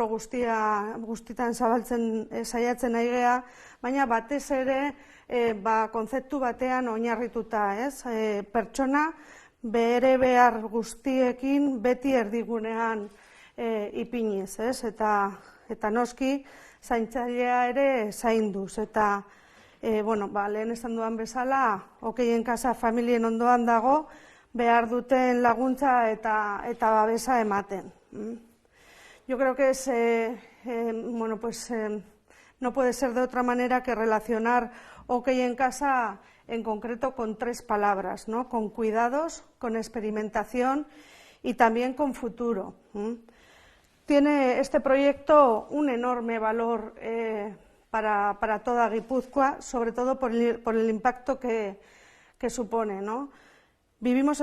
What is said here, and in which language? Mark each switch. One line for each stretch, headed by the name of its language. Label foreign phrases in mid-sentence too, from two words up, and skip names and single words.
Basque: guztietan zabaltzen saiatzen nahi gea, baina batez ere kontzeptu batean oinarrituta, pertsona bere behar guztiekin beti erdigunean ipiniz, eta noski zaintzailea ere zainduz, eta lehen esan duan bezala, Okeien Kasa familien ondoan dago, behar duten laguntza eta babesa ematen.
Spanish: Yo creo que no puede ser de otra manera que relacionar Okeien Kasa en concreto con 3 palabras, con cuidados, con experimentación y también con futuro. Tiene este proyecto un enorme valor para toda Guipúzcoa, sobre todo por el impacto que supone, Vivimos